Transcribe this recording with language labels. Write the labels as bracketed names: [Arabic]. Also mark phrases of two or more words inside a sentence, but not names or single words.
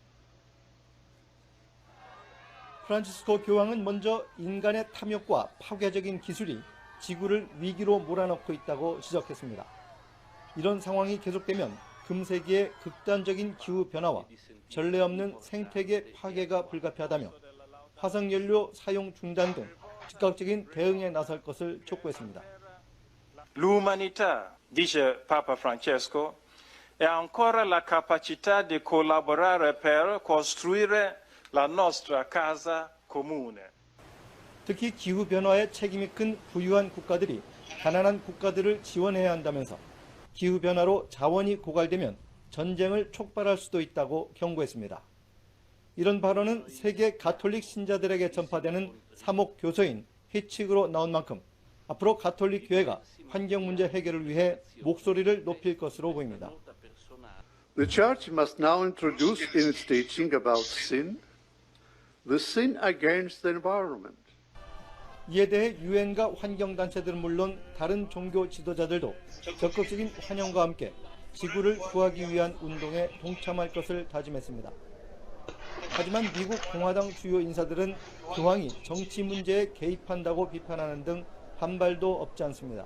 [Korean] 프란치스코 교황은 먼저 인간의 탐욕과 파괴적인 기술이 지구를 위기로 몰아넣고 있다고 지적했습니다. 이런 상황이 계속되면 금세기의 극단적인 기후변화와 전례 없는 생태계 파괴가 불가피하다며 화석연료 사용 중단 등 즉각적인 대응에 나설 것을 촉구했습니다. [Italian] L'umanità, dice Papa Francesco, ha ancora la capacità di collaborare per costruire la nostra casa comune. [Korean] 특히 기후변화에 책임이 큰 부유한 국가들이 가난한 국가들을 지원해야 한다면서 기후변화로 자원이 고갈되면 전쟁을 촉발할 수도 있다고 경고했습니다. 이런 발언은 세계 가톨릭 신자들에게 전파되는 사목 교서인 회칙으로 나온 만큼 앞으로 가톨릭 교회가 환경 문제 해결을 위해 목소리를 높일 것으로 보입니다. [English] The Church must now introduce in its teaching about sin, the sin against the environment. [Korean] 이에 대해 유엔과 환경단체들은 물론 다른 종교 지도자들도 적극적인 환영과 함께 지구를 구하기 위한 운동에 동참할 것을 다짐했습니다. 하지만 미국 공화당 주요 인사들은 교황이 정치 문제에 개입한다고 비판하는 등 반발도 없지 않습니다.